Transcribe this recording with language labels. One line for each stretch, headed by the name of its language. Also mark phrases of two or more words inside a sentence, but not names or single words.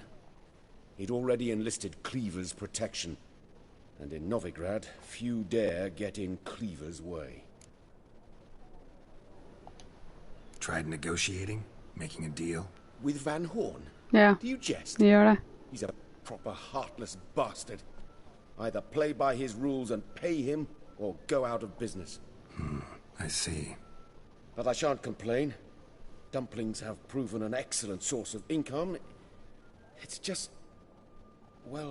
English: He'd already enlisted Cleaver's protection, and in Novigrad, few dare get in Cleaver's way. Tried negotiating? Making a deal? With Van Horn?
Norwegian: Ja,
English: Do you jest?
Norwegian: vi gjør det.
English: He's a proper heartless bastard. Either play by his rules and pay him, or go out of business. I see. But I shan't complain. Dumplings have proven an excellent source of income. It's just... well...